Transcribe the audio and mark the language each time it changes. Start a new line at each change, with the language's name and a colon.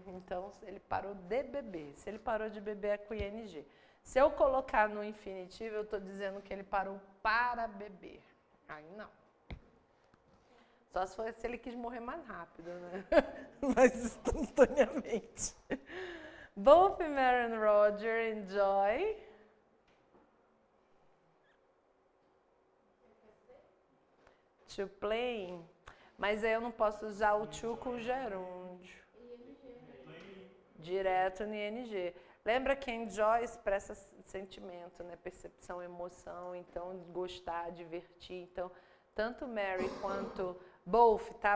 Portuguese: Então, ele parou de beber. Se ele parou de beber, é com ing. Se eu colocar no infinitivo, eu estou dizendo que ele parou para beber. Aí não. Só se ele quis morrer mais rápido, né? Mais instantaneamente.
English: Both Mary and Roger enjoy to play.
Portuguese: Mas aí eu não posso usar o to com o gerúndio. Direto no ING. Lembra que enjoy expressa sentimento, né? Percepção, emoção, então gostar, divertir. Então, tanto Mary quanto both, tá?